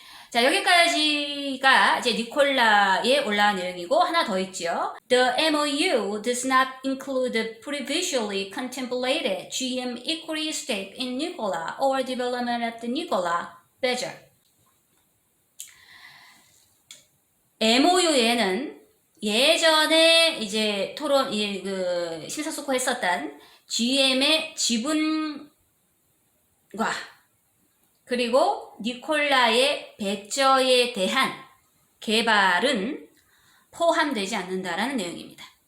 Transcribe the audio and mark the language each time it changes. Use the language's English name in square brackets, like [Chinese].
[Korean] 자, 여기까지가 이제 니콜라에 올라온 내용이고 하나 더 있죠. [English] The MOU does not include the previously contemplated GM equity stake in Nikola or development of the Nikola Badger. [Korean] MOU에는 예전에 이제 심사숙고했었던 GM의 지분과 그리고 니콜라의 배저에 대한 개발은 포함되지 않는다라는 내용입니다.